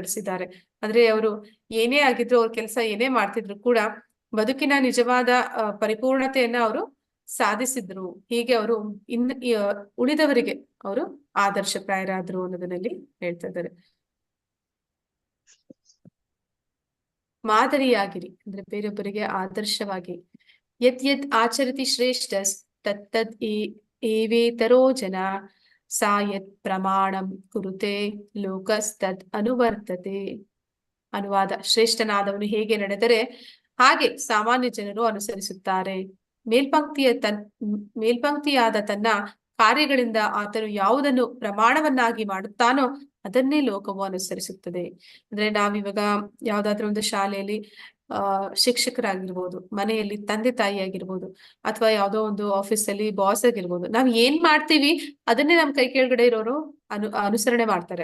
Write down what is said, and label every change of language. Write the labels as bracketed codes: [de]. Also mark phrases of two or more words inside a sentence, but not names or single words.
[kn] ಅಂದ್ರೆ ಅವರು ಏನೇ ಆಗಿದ್ರು, ಅವ್ರ ಕೆಲಸ ಏನೇ ಮಾಡ್ತಿದ್ರು ಕೂಡ ಬದುಕಿನ ನಿಜವಾದ ಪರಿಪೂರ್ಣತೆಯನ್ನ ಅವರು ಸಾಧಿಸಿದ್ರು. ಹೀಗೆ ಅವರು ಉಳಿದವರಿಗೆ ಅವರು ಆದರ್ಶಪ್ರಾಯರಾದ್ರು ಅನ್ನೋದನ್ನಲ್ಲಿ ಹೇಳ್ತಾ ಇದ್ದಾರೆ. ಮಾದರಿಯಾಗಿರಿ ಅಂದ್ರೆ ಬೇರೊಬ್ಬರಿಗೆ ಆದರ್ಶವಾಗಿ. [sa] ಯತ್ ಯತ್ ಆಚರತಿ ಶ್ರೇಷ್ಠಸ್ ತತ್ತದ್ ಏವೇತರೋ ಜನ ಸಾ ಯತ್ ಪ್ರಮಾಣಂ ಕುರುತೆ ಲೋಕಸ್ತದ್ ಅನುವರ್ತತೆ. [kn] ಅನುವಾದ: ಶ್ರೇಷ್ಠನಾದವನು ಹೇಗೆ ನಡೆದರೆ ಹಾಗೆ ಸಾಮಾನ್ಯ ಜನರು ಅನುಸರಿಸುತ್ತಾರೆ. ಮೇಲ್ಪಂಕ್ತಿಯಾದ ತನ್ನ ಕಾರ್ಯಗಳಿಂದ ಆತನು ಯಾವುದನ್ನು ಪ್ರಮಾಣವನ್ನಾಗಿ ಮಾಡುತ್ತಾನೋ ಅದನ್ನೇ ಲೋಕವು ಅನುಸರಿಸುತ್ತದೆ. ಅಂದ್ರೆ ನಾವಿವಾಗ ಯಾವ್ದಾದ್ರು ಒಂದು ಶಾಲೆಯಲ್ಲಿ ಶಿಕ್ಷಕರಾಗಿರ್ಬೋದು, ಮನೆಯಲ್ಲಿ ತಂದೆ ತಾಯಿ ಆಗಿರ್ಬೋದು, ಅಥವಾ ಯಾವ್ದೋ ಒಂದು ಆಫೀಸಲ್ಲಿ ಬಾಸ್ ಆಗಿರ್ಬೋದು, ನಾವ್ ಏನ್ ಮಾಡ್ತೀವಿ ಅದನ್ನೇ ನಮ್ ಕೈ ಕೆಳಗಡೆ ಇರೋರು ಅನುಸರಣೆ ಮಾಡ್ತಾರೆ.